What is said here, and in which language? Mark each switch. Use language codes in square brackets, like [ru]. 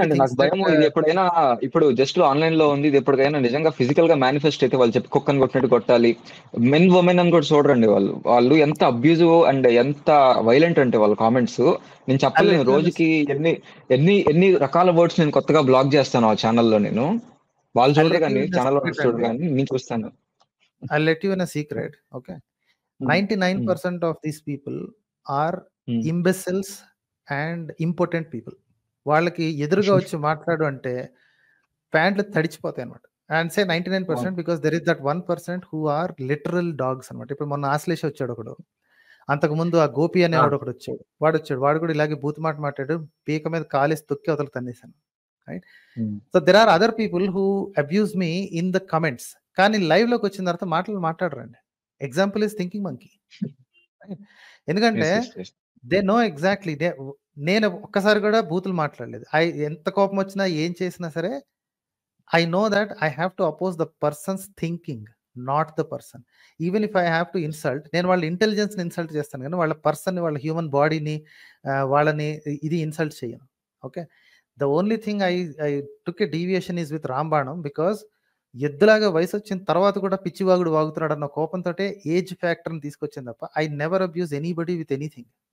[te] నాకు భయం, ఇది ఎప్పుడైనా ఇప్పుడు జస్ట్ ఆన్లైన్ లో ఉంది, ఇది ఎప్పటికైనా నిజంగా ఫిజికల్ గా మేనిఫెస్ట్ అయితే వాళ్ళు చెప్పి కుక్కని కొట్టినట్టు కొట్టాలి. మెన్ ఉమెన్ అని కూడా చూడరండి వాళ్ళు ఎంత అబ్యూజివ్ అండ్ ఎంత వైలెంట్ అంటే వాళ్ళ కామెంట్స్. నేను చెప్పలేను, రోజుకి ఎన్ని రకాల వర్డ్స్ నేను కొత్తగా బ్లాక్ చేస్తాను ఆ ఛానల్లో. నేను వాళ్ళు చూడరు కానీ, ఛానల్ చూడరు కానీ నేను చూస్తాను. [en] I'll let you in a secret, okay? 99% of these people are imbeciles and impotent people. [te] వాళ్ళకి ఎదురుగా వచ్చి మాట్లాడు అంటే ప్యాంట్లు తడిచిపోతాయి అనమాట. [en] and say 99% because there is that 1% who are literal dogs [te] అనమాట. ఇప్పుడు మొన్న ఆశ్లేష వచ్చాడు ఒకడు, అంతకుముందు ఆ గోపి అనేవాడు ఒకడు వచ్చాడు. వాడు కూడా ఇలాగే బూతు మాట మాట్లాడాడు. పీక మీద కాలేసి తొక్కి అవతలకి తన్నేసాను. [en] Right? So there are other people who abuse me in the comments. [te] కానీ లైవ్‌లోకి వచ్చిన తర్వాత మాటలు మాట్లాడరండి. [en] Example is thinking monkey. [te] ఎందుకంటే [en] they know exactly [te] నేను ఒక్కసారి కూడా బూతులు మాట్లాడలేదు. ఎంత కోపం వచ్చినా ఏం చేసినా సరే [en] I know that I have to oppose the person's thinking, not the person. Even if I have to insult, [te] నేను వాళ్ళ ఇంటెలిజెన్స్‌ని ఇన్సల్ట్ చేస్తాను కానీ వాళ్ళ పర్సన్‌ని, వాళ్ళ హ్యూమన్ బాడీని వాళ్ళని ఇది ఇన్సల్ట్ చేయను. Okay. [en] The only thing I took a deviation is with రాంబాణం. Because [te] ఎద్దులాగా వయసు వచ్చిన తర్వాత కూడా పిచ్చివాగుడు వాగుతున్నాడు అన్న కోపంతోటే ఏజ్ ఫ్యాక్టర్‌ని తీసుకొచ్చింది తప్ప [en] I never abuse anybody with anything.